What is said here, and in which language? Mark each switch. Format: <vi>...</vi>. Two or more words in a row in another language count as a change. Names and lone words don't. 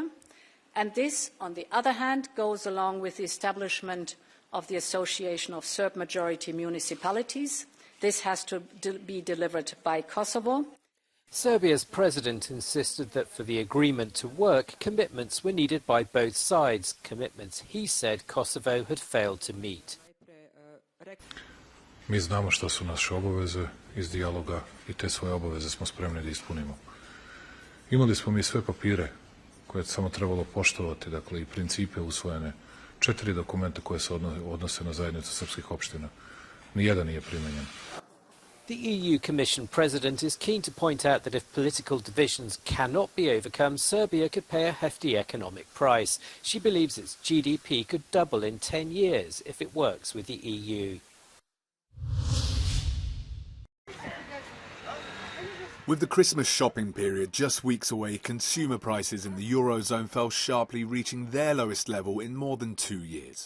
<en>And this, on the other hand, goes along with the establishment of the Association of Serb-majority municipalities. This has to be delivered by Kosovo. Serbia's president insisted that for the agreement to work, commitments were needed by both sides, commitments he said Kosovo had failed to meet.</en> <sr>Mi znamo što su naše obaveze iz dijaloga i te svoje obaveze smo spremni da ispunimo. Imali smo mi sve papire koje je samo trebalo poštovati, dakle i principe usvojene, 4 dokumenta koje se odnose na zajednicu srpskih opština. Nijedan nije primenjen.</sr> <en>The EU Commission President is keen to point out that if political divisions cannot be overcome, Serbia could pay a hefty economic price. She believes its GDP could double in 10 years if it works with the EU. With the Christmas shopping period just weeks away, consumer prices in the Eurozone fell sharply, reaching their lowest level in more than 2 years.</en>